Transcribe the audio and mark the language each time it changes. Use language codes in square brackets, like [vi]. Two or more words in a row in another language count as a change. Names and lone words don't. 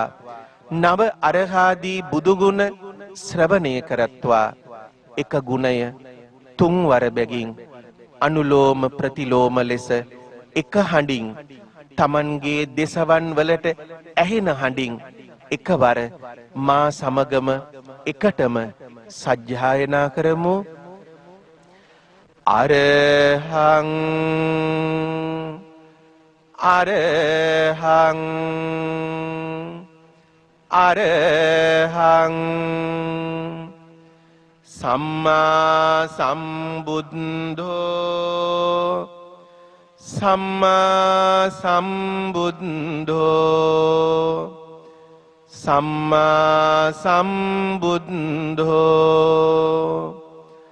[si] නව අරහාදී බුදුගුණ ශ්‍රවණය කරත්වා එක ගුණය තුන්වර බැගින් අනුලෝම ප්‍රතිලෝම ලෙස එක හඬින් තමන්ගේ දෙසවන් වලට ඇහෙන හඬින් එකවර මා සමගම එකටම සජ්ජායනා කරමු [pi] අරහං අරහං අරහං සම්මා සම්බුද්ධෝ සම්මා සම්බුද්ධෝ සම්මා සම්බුද්ධෝ